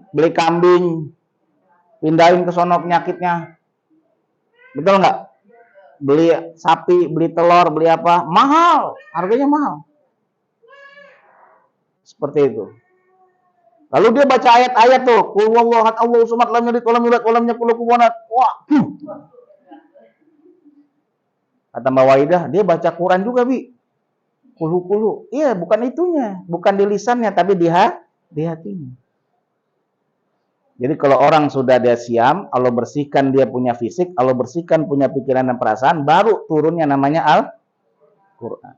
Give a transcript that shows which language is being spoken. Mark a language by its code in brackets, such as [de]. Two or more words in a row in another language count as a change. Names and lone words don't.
[id] Beli kambing, pindahin ke sono penyakitnya. Betul nggak? Beli sapi, beli telur, beli apa? Mahal, harganya mahal. Seperti itu. Lalu dia baca ayat-ayat tuh, [ar] قُلْ هُوَ اللَّهُ أَحَدٌ اللَّهُ الصَّمَدُ لَمْ يَلِدْ وَلَمْ يُولَدْ وَلَمْ يَكُنْ لَهُ كُفُوًا أَحَدٌ. [id] Wah. Kata Mbak Waidah, dia baca Quran juga, Bi. Kulu-kulu. Iya, bukan itunya, bukan di lisannya tapi di hatinya. Jadi kalau orang sudah dia siam, Allah bersihkan dia punya fisik, Allah bersihkan punya pikiran dan perasaan, baru turunnya namanya Al-Quran.